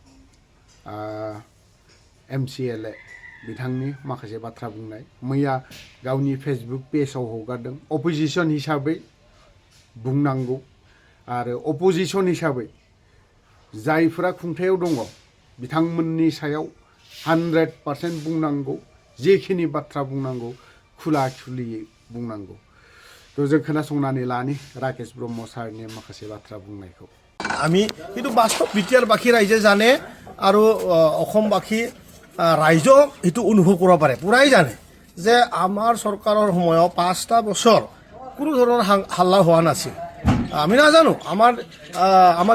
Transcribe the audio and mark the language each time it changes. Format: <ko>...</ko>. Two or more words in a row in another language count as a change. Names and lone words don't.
<brx>MCLA बिथांनि माखासे बाथ्रा बुंनाय मैया गावनि फेसबुक पेजाव हगारदों अपोजिशन हिसाबै बुंनांगौ आरो अपोजिशन हिसाबै जायफोरा खुंथायाव दङ बिथांमोननि सायाव 100% बुंनांगौ जेखिनि बाथ्रा बुंनांगौ खुला खुलियै बुंनांगौ तो जों खोनासंनानै लानि राकेश ब्रह्म सारनि माखासे बाथ्रा बुंनायखौ</brx> <as>আমি কিন্তু বাস্তৱ বিটিআৰ বাসী ৰাইজে জানে আৰু অসমবাসী ৰাইজেও এইটো অনুভৱ কৰিব পাৰে পুৰাই জানে যে আমাৰ চৰকাৰৰ সময়ত 5টা বছৰ কোনো ধৰণৰ হাল্লা হোৱা নাছিল আমি নাজানো আমাৰ</as>